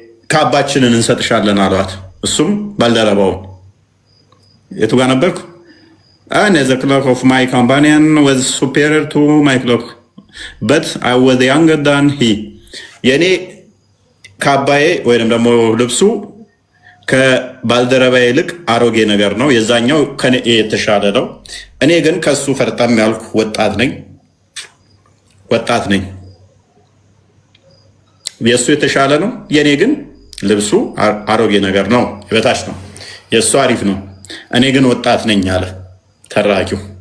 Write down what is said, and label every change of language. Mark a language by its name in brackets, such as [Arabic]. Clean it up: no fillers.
[Amharic] ካባችንን እንሰጥሻለን አሏት። እሱም ባልደረባው የቱ ጋር ነበርኩ? [English] And the cloak of my companion was superior to my cloak, but I was younger than he. [Amharic] የኔ ካባዬ ወይንም ደግሞ ልብሱ ከባልደረባዬ ይልቅ አሮጌ ነገር ነው። የዛኛው ከኔ የተሻለ ነው። እኔ ግን ከሱ ፈርጣም ያልኩ ወጣት ነኝ። የሱ የተሻለ ነው። የኔ ግን ልብሱ አሮጌ ነገር ነው፣ የበታች ነው። የሱ አሪፍ ነው። እኔ ግን ወጣት ነኝ አለ ተራኪው።